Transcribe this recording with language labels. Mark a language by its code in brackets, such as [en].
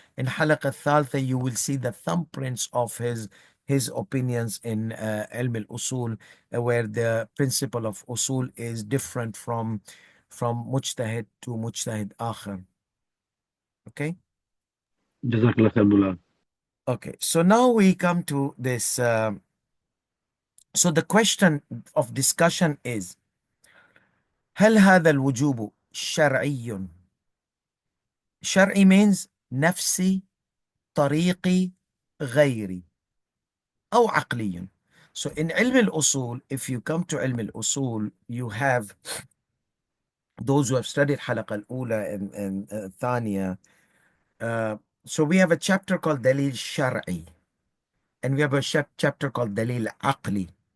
[en] In halaq al-thaltha you will see the thumbprints of his opinions in ilm al-usul, where the principle of usul is different from mujtahid to mujtahid akhar. Okay. Jazakallah khair, Mullah. Okay, so now we come to this. So the question of discussion is: [ar] هل هذا الوجوب شرعي؟ شرعي [en] means [ar] نفسي، طريقي، غيري، أو عقلي. [en] So in علم الأصول, if you come to علم الأصول, you have those who have studied حلقة الأولى and ثانية. So we have a chapter called دليل شرعي, and we have a chapter called دليل عقلي.